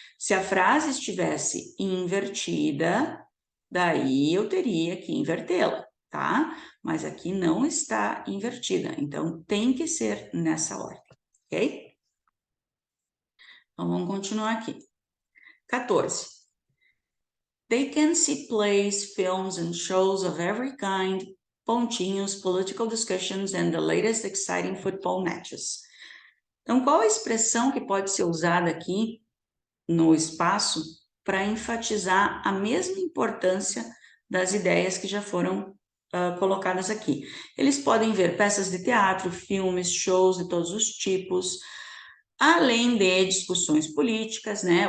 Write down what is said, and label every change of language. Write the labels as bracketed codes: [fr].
[pt] Se a frase estivesse invertida, daí eu teria que invertê-la, tá? Mas aqui não está invertida, então tem que ser nessa ordem, ok? Então, vamos continuar aqui. 14. [en] They can see plays, films and shows of every kind, [pt] pontinhos, [en] political discussions and the latest exciting football matches. [pt] Então, qual a expressão que pode ser usada aqui no espaço para enfatizar a mesma importância das ideias que já foram colocadas aqui? Eles podem ver peças de teatro, filmes, shows de todos os tipos, além de discussões políticas, né?